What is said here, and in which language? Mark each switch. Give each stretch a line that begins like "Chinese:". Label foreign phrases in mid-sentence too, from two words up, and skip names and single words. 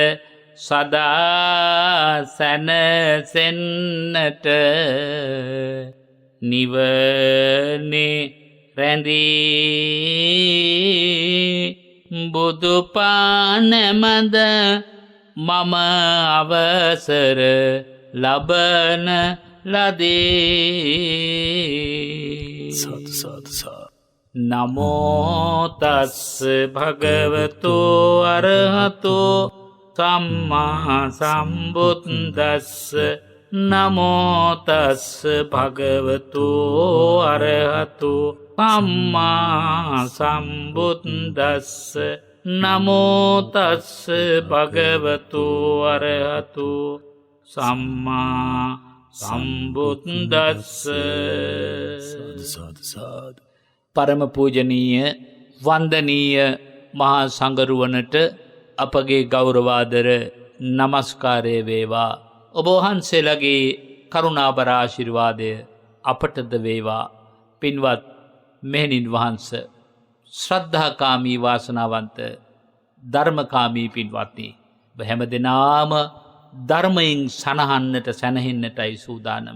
Sinhala: සදා සැනසෙන්නට නිවනේ රැඳී, බුදු පානමද මම අවසර ලබන ලදී.
Pali: සාදු සාදු සාදු. නමෝ තස්ස භගවතු අරහතෝ සම්මා සම්බුද්දස්ස, නමෝ තස්ස භගවතු අරහතෝ සම්මා සම්බුද්දස්ස, නමෝ තස්ස භගවතු අරහතු සම්මා සම්බුද්දස්ස. සාදු සාදු.
Sinhala: පරම පූජනීය වන්දනීය මහා සංගරුවනට අපගේ ගෞරවාදර නමස්කාරය වේවා. ඔබ වහන්සේලාගේ කරුණාබර ආශිර්වාදය අපටද වේවා. පින්වත් මෙහෙණින් වහන්ස, ශ්‍රද්ධාකාමී වාසනාවන්ත ධර්මකාමී පින්වත්නි, ඔබ හැම දෙනාම ධර්මයෙන් සනහන්නට සැනහෙන්නටයි සූදානම.